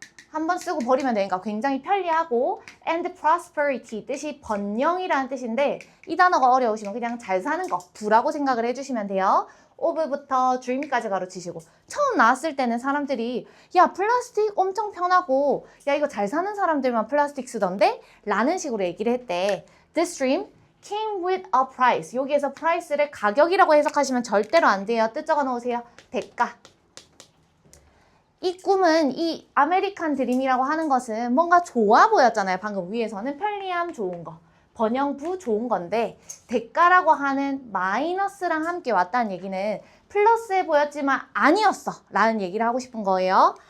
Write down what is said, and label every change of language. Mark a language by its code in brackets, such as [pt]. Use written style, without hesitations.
[ko] 한번 쓰고 버리면 되니까 굉장히 편리하고 and prosperity 뜻이 번영이라는 뜻인데 이 단어가 어려우시면 그냥 잘 사는 거, 부라고 생각을 해주시면 돼요. of부터 dream까지 가로치시고 처음 나왔을 때는 사람들이 야 플라스틱 엄청 편하고 야 이거 잘 사는 사람들만 플라스틱 쓰던데? 라는 식으로 얘기를 했대. [en] This dream came with a price. [ko] 여기에서 price를 가격이라고 해석하시면 절대로 안 돼요. 뜻 적어 놓으세요. 대가. 이 꿈은 이 아메리칸 드림이라고 하는 것은 뭔가 좋아 보였잖아요. 방금 위에서는 편리함 좋은 거, 번영부 좋은 건데 대가라고 하는 마이너스랑 함께 왔다는 얘기는 플러스해 보였지만 아니었어 라는 얘기를 하고 싶은 거예요.